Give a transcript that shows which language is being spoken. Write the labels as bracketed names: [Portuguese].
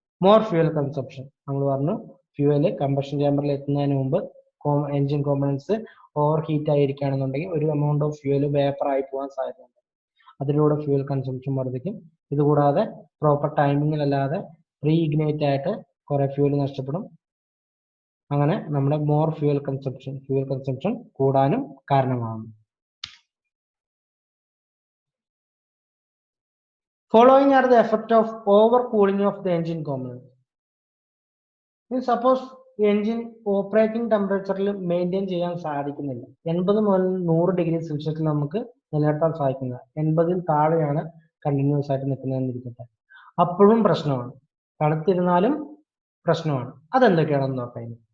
[Malayalam] More fuel consumption. നമ്മൾ പറഞ്ഞു, fuel combustion ചേമ്പറിൽ എത്തുന്നതിന് മുമ്പ് എഞ്ചിൻ കോമ്പണൻസ് ഓവർ ഹീറ്റ് ആയിരിക്കുകയാണെന്നുണ്ടെങ്കിൽ ഒരു എമൗണ്ട് ഓഫ് ഫ്യൂവൽ വേപ്പർ ആയി പോകാൻ സാധ്യതയുണ്ട്. അതിലൂടെ ഫ്യൂവൽ കൺസംഷൻ വർദ്ധിക്കും. ഇതുകൂടാതെ പ്രോപ്പർ ടൈമിങ്ങിലല്ലാതെ പ്രീ ഇഗ്നൈറ്റ് ആയിട്ട് കുറെ ഫ്യൂവൽ നഷ്ടപ്പെടും. അങ്ങനെ നമ്മുടെ മോർ ഫ്യൂവൽ കൺസംപ്ഷൻ കൂടാനും കാരണമാകുന്നു. [English] Following are the effect of overcooling of the engine components. [Malayalam] Suppose engine operating ടെമ്പറേച്ചറിൽ മെയിൻറ്റെയിൻ ചെയ്യാൻ സാധിക്കുന്നില്ല. 80 മുതൽ 100 ഡിഗ്രി സെൽഷ്യസിൽ നമുക്ക് നിലനിർത്താൻ സാധിക്കുന്നത്, 80-ൽ താഴെയാണ് കണ്ടിന്യൂസ് ആയിട്ട് നിൽക്കുന്നതെന്ന് ഇരിക്കട്ടെ, അപ്പോഴും പ്രശ്നമാണ്. തണുത്തിരുന്നാലും പ്രശ്നമാണ്. അതെന്തൊക്കെയാണെന്ന് നോക്കാം.